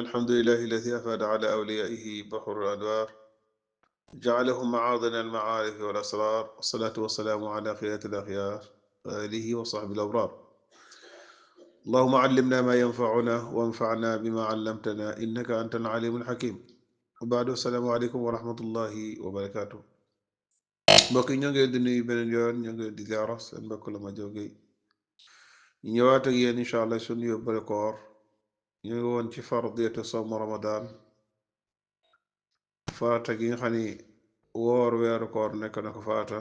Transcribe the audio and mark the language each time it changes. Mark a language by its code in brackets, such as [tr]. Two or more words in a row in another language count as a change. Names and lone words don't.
[ar] الحمد لله الذي أفاد على أوليائه بحر الأنوار، جعلهم معاذن المعارف والأسرار، والصلاة والسلام على خيرة الأخيار آله وصحبه الأبرار. اللهم علمنا ما ينفعنا وانفعنا بما علمتنا إنك أنت العليم الحكيم. وبعد السلام عليكم ورحمة الله وبركاته. [wo] mbokk yi ñoo ngi leen di nuyu beneen yoon, ñoo ngi leen di ziara seen mbokk la ma jógee ñu ñëwaat ak yéen [ar] إن شاء الله [wo] suñu yóbbale koor. ñu ngi woon ci [ar] فرضية صوم رمضان, [wo] farata gi nga xam ni woor weeru koor nekk na ko farata.